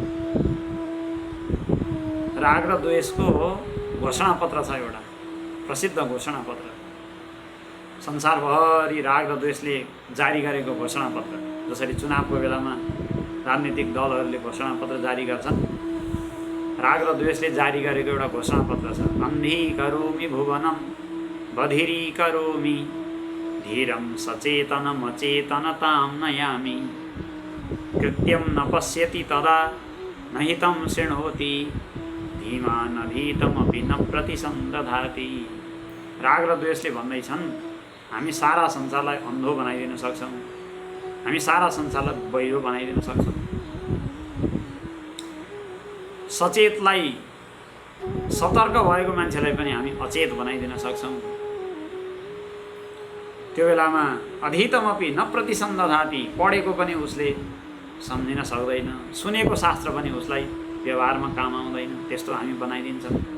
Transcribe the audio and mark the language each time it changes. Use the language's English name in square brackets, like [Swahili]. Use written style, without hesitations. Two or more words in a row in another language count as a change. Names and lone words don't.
[Nepali] राग र द्वेषको घोषणापत्र छ, एउटा प्रसिद्ध घोषणापत्र, संसारभरि राग र द्वेषले जारी गरेको घोषणापत्र। जसरी चुनावको बेलामा राजनीतिक दलहरूले घोषणापत्र जारी गर्छन्, राग र द्वेषले जारी गरेको एउटा घोषणापत्र छ। [Sanskrit] अन्धीकरोमि भुवनं बधिरीकरोमि धीरं सचेतनम् अचेतनतां नयामि कृत्यं न पश्यति तदा न हितं शृणोति धीमानधीतमपि न प्रतिसन्दधाति। [Nepali] राग र द्वेषले भन्दैछन् हामी सारा संसारलाई अन्धो बनाइदिन सक्छौँ, हामी सारा संसारलाई बहिरो बनाइदिन सक्छौँ। सचेतलाई, सतर्क भएको मान्छेलाई पनि हामी अचेत बनाइदिन सक्छौँ। त्यो बेलामा [Sanskrit] अधीतमपि न प्रतिसन्दधाति, [Nepali] पढेको पनि उसले सम्झिन सक्दैन, सुनेको शास्त्र पनि उसलाई व्यवहारमा काम आउँदैन, त्यस्तो हामी बनाइदिन्छौँ।